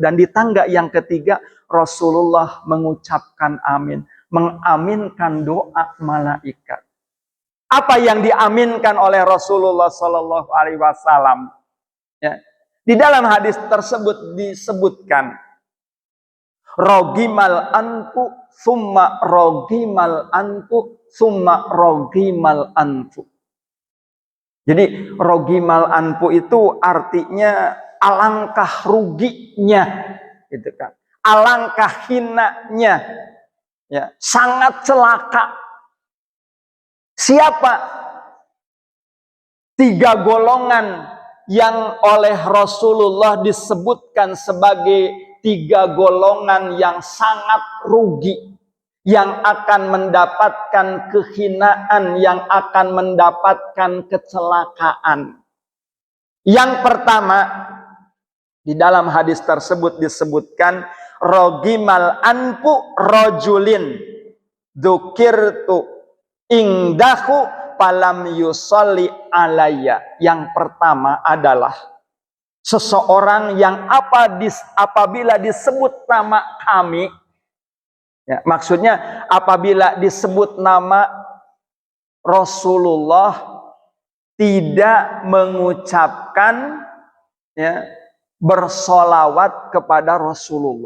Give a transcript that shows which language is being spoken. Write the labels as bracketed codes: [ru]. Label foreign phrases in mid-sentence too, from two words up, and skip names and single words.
[id] Dan di tangga yang ketiga Rasulullah mengucapkan amin. Mengaminkan doa malaikat. Apa yang diaminkan oleh Rasulullah [ar] صلى الله عليه وسلم? [id] Ya. Di dalam hadis tersebut disebutkan, [ar] رغم أنف، ثم رغم أنف، ثم رغم أنف. [id] Jadi [ar] رغم أنف [id] itu artinya alangkah ruginya, gitu kan? Alangkah hinanya. Ya, sangat celaka. Siapa 3 golongan yang oleh Rasulullah disebutkan sebagai 3 golongan yang sangat rugi, yang akan mendapatkan kehinaan, yang akan mendapatkan kecelakaan. Yang pertama, di dalam hadis tersebut disebutkan, [ar] رغم أنف رجل ذكرت عنده فلم يصل علي. [id] Yang pertama adalah seseorang yang apabila disebut nama kami, ya, maksudnya apabila disebut nama Rasulullah tidak mengucapkan, ya, bersolawat kepada Rasulullah.